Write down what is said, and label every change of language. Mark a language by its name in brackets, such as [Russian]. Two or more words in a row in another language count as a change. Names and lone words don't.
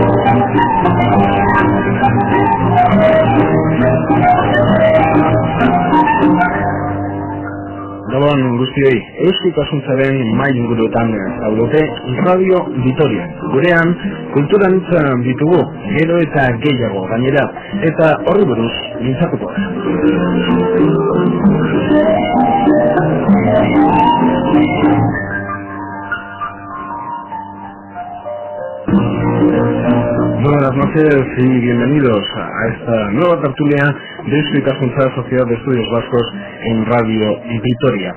[Basque] Gabon guztioi, euskitasuntzaren mai ingurutan zaudete Radio Vitoria. Gurean, kulturan ditugu, gero eta gehiago gainera, eta horri buruz mintzatuko. [Spanish] Buenas noches y bienvenidos a esta nueva tertulia de Euskitasunza, Sociedad de Estudios Vascos en Radio Vitoria.